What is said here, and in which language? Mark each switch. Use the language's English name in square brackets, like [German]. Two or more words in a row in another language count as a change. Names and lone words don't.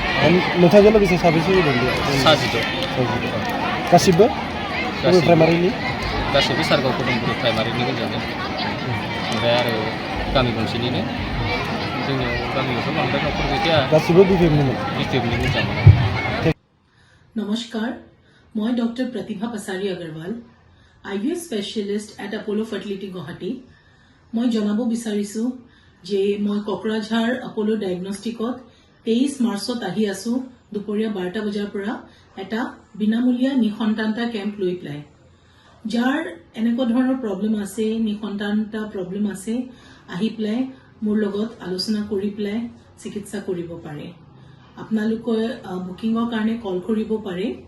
[Bodo] नोंथांजों लोगोसे साबेसे फैदों सा 16 गासिबो प्राइमारिनि गासैबो सारगाव गदंगुरि प्राइमारिनि गोजाजों ओमफ्राय आरो गामि गंसेनिनो जोंनियाव गामियावथ' बांद्राय न'खर गैया गासिबो बिपिएफनि मोजां [Assamese] নমস্কাৰ মই ডক্টৰ প্ৰতিভা পাছাৰী আগৰৱাল [English] IVF specialist at [Assamese] আপোলো ফাৰ্টিলিটি গুৱাহাটী মই জনাব বিচাৰিছো যে মই কোকৰাঝাৰ আপোলো ডায়েগনষ্টিকত 23 মাৰ্চত আহি আছো দুপৰীয়া 12টা বজাৰ পৰা এটা বিনামূলীয়া নিসন্তানতা কেম্প লৈ পেলাই যাৰ এনেকুৱা ধৰণৰ প্ৰব্লেম আছে নিসন্তানতা প্ৰব্লেম আছে আহি পেলাই মোৰ লগত আলোচনা কৰি পেলাই চিকিৎসা কৰিব পাৰে আপোনালোকে বুকিংৰ কাৰণে কল কৰিব পাৰে